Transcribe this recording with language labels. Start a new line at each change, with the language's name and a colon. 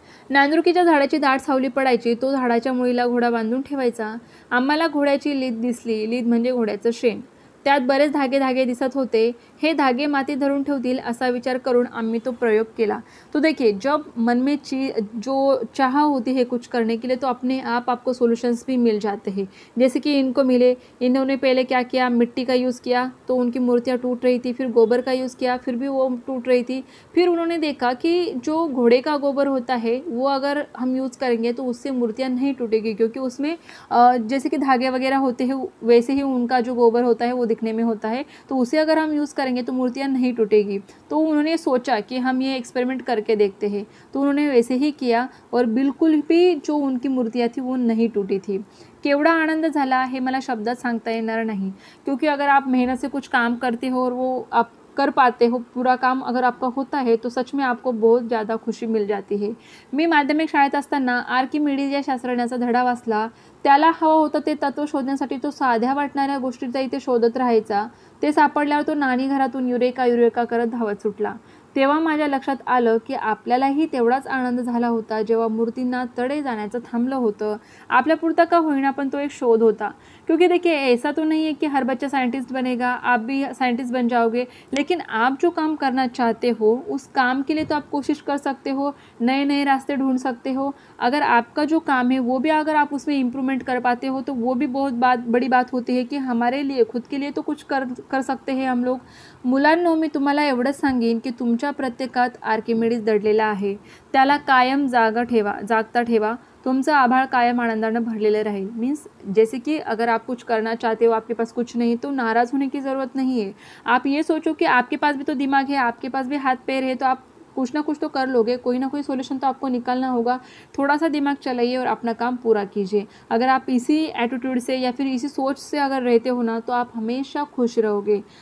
Marathi: नांदुरकीच्या झाडाची दाट सावली पडायची। तो झाडाच्या मुळीला घोडा बांधून ठेवायचा। आम्हाला घोड्याची लीद दिसली। लीद म्हणजे घोड्याचं शेण। त्यात बरेच धागे धागे दिसत होते। हे धागे माती धरून ठेवतील असा विचार करून आम्ही तो प्रयोग केला।
Hindi: तो देखिए, जब मन में जो चाह होती है कुछ करने के लिए, तो अपने आप आपको सॉल्यूशंस भी मिल जाते हैं। जैसे कि इनको मिले। इन्होंने पहले क्या किया, मिट्टी का यूज़ किया तो उनकी मूर्तियाँ टूट रही थी। फिर गोबर का यूज़ किया, फिर भी वो टूट रही थी। फिर उन्होंने देखा कि जो घोड़े का गोबर होता है वो अगर हम यूज़ करेंगे तो उससे मूर्तियाँ नहीं टूटेगी, क्योंकि उसमें जैसे कि धागे वगैरह होते हैं वैसे ही उनका जो गोबर होता है वो दिखने में होता है। तो उसे अगर हम यूज़ करेंगे तो मूर्तियाँ नहीं टूटेगी। तो उन्होंने सोचा कि हम ये एक्सपेरिमेंट करके देखते हैं। तो उन्होंने वैसे ही किया और बिल्कुल भी जो उनकी मूर्तियाँ थी वो नहीं टूटी थी।
Marathi: केवढा आनंद झाला हे मला शब्दात सांगता येणार
Hindi: नहीं, क्योंकि अगर आप मेहनत से कुछ काम करते हो और वो आप कर पाते हो, पूरा काम अगर आपका होता है तो सच में आपको बहुत ज़्यादा खुशी मिल जाती है।
Marathi: मी माध्यमिक शाळेत असताना आर्किमिडीज या शास्त्रज्ञाचा धडा वाचला। त्याला हवं होतं ते तत्त्व शोधण्यासाठी तो साध्या वाटणाऱ्या गोष्टीचा इथे शोधत राहायचा। ते सापडल्यावर तो नाणी घरातून युरेका युरेका करत धावत सुटला। तेव्हा माझ्या लक्षात आलं की आपल्यालाही तेवढाच आनंद झाला होता जेव्हा मूर्तींना तडे जाण्याचं थांबलं होतं। आपल्यापुरता का होईना पण तो एक शोध होता। क्योंकि देखिए, ऐसा तो नहीं है कि हर बच्चा साइंटिस्ट बनेगा, आप भी साइंटिस्ट बन जाओगे, लेकिन आप जो काम करना चाहते हो उस काम के लिए तो आप कोशिश कर सकते हो, नए नए रास्ते ढूंढ सकते हो। अगर आपका जो काम है वो भी अगर आप उसमें इम्प्रूवमेंट कर पाते हो तो वो भी बहुत बड़ी बात होती है कि हमारे लिए, खुद के लिए तो कुछ कर सकते हैं हम लोग। मुलांनो, मी तुम्हाला एवढंच सांगेन की तुमच्या प्रत्येकात आर्किमिडीज दडलेला आहे। त्याला कायम जागता ठेवा। तुमचं आभाळ कायम आनंदाने भरलेले रहेल।
Hindi: मीन्स जैसे कि अगर आप कुछ करना चाहते हो, आपके पास कुछ नहीं, तो नाराज़ होने की ज़रूरत नहीं है। आप ये सोचो कि आपके पास भी तो दिमाग है, आपके पास भी हाथ पैर है, तो आप कुछ ना कुछ तो कर लोगे। कोई ना कोई सोल्यूशन तो आपको निकालना होगा। थोड़ा सा दिमाग चलाइए और अपना काम पूरा कीजिए। अगर आप इसी एटीट्यूड से या फिर इसी सोच से अगर रहते हो ना, तो आप हमेशा खुश रहोगे।